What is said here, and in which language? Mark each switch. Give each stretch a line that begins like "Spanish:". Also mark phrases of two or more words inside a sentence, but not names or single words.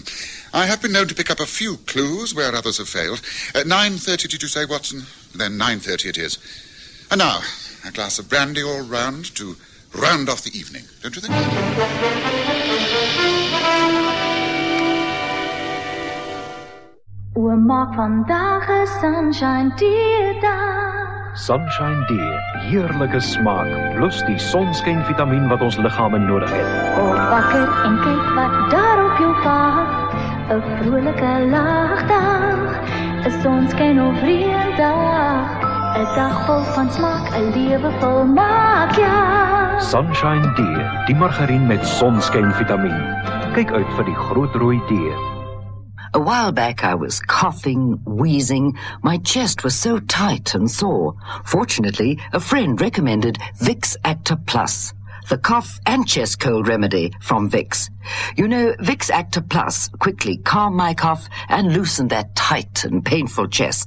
English: I have been known to pick up a few clues where others have failed. At 9:30, did you say, Watson? Then 9:30 it is. And now, a glass of brandy all round to round off the evening, don't you think?
Afrikaans: We maak vandaag 'n
English: sunshine day.
Afrikaans: Sunshine D, heerlike smaak, plus die sonskynvitamien wat ons liggame nodig het. Kom wakker en kyk wat daar op jou pad. 'n Vrolike lagdag, 'n sonskyn of reëndag. 'n Dag vol van smaak, 'n lewe vol maak, ja. Sunshine D, die margarien met sonskynvitamien. Kyk uit vir die groot rooi D.
English: A while back I was coughing, wheezing. My chest was so tight and sore. Fortunately, a friend recommended Vicks Acta Plus, the cough and chest cold remedy from Vicks. You know, Vicks Acta Plus quickly calmed my cough and loosened that tight and painful chest.